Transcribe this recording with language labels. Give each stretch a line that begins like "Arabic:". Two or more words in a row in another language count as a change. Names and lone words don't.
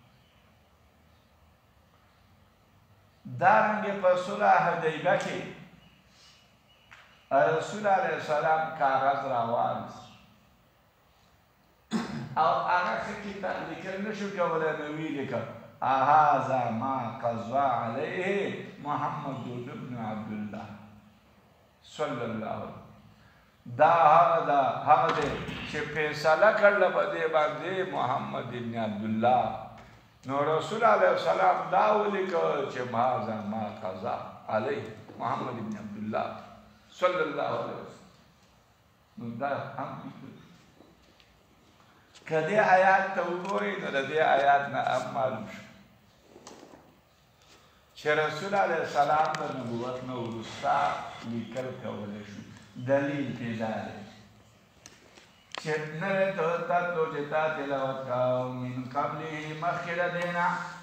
Pashto: دارنګې په صلح حدیبیه کې رسول
Arabic: علیه السلام
Pashto: کاغذ راواخیست او هغه ښه لیکل نه شو کولی نو ویې لیکه
Arabic: هذا ما قضى عليه محمد بن عبد الله صلی الله علیه
Pashto: دا هغه دی چې فیصله کړله په دې باندې محمد بن عبدالله نو رسول
Arabic: علیه السلام
Pashto: دا ولیکه چې
Arabic: هذا ما قضى علیه محمد بن عبدالله صلی الله علیه وسلم
Pashto: نو دا هم که دې آیات ته وګورئ نو د دې آیات نه هم معلوم شو چې رسول
Arabic: علیه السلام
Pashto: د نبوت نه وروسته لیکل کولی شو دلیل پې دا دی چې نوې تتلو چې تا تلاوت کوو
Arabic: من قبله
Pashto: مخکې د دې نه